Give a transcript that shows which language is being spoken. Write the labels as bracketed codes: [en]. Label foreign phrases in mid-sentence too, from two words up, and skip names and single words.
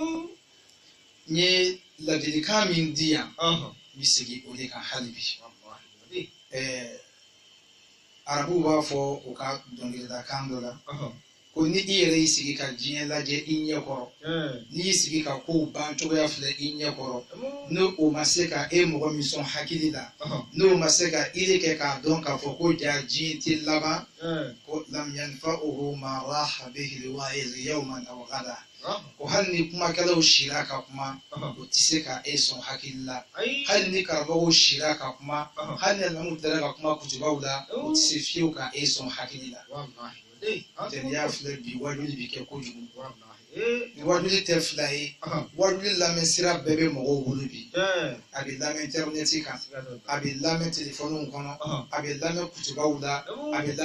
[bm] n ye ladilikan min di yan n bɛ segin o de kan hali bi arabuw b'a fɔ u ka dɔnkilidakan dɔ la ko ni i yɛrɛ y'i sigi ka diɲɛ lajɛ i ɲɛ kɔrɔ n'i y'i sigi ka kow ban cogoya filɛ i ɲɛ kɔrɔ n'o ma se ka e mɔgɔ min sɔn hakili la n'o ma se ka ire kɛ k'a dɔn k'a fɔ ko ja diɲɛ tɛ laban ko [ar] لم ينفعه ما راح به الواعظ يوما أو غدا [bm] ko hali ni kumakɛlaw sira ka kuma o tɛ se ka e sɔn hakili la hali ni karamɔgɔw sira ka kuma hali ni alimamiw taara ka kuma kutubaw la o tɛ se fiyewu ka e sɔn hakili la n'i y'a filɛ bi wajuli bɛ kɛ kojugu ni wajuli tɛ fila ye wajuli lamɛn sira bɛɛ bɛ mɔgɔw bolo bi a bɛ lamɛn interinɛti kan a bɛ lamɛn telefɔniw kɔnɔ a bɛ lamɛn kutubaw la a bɛ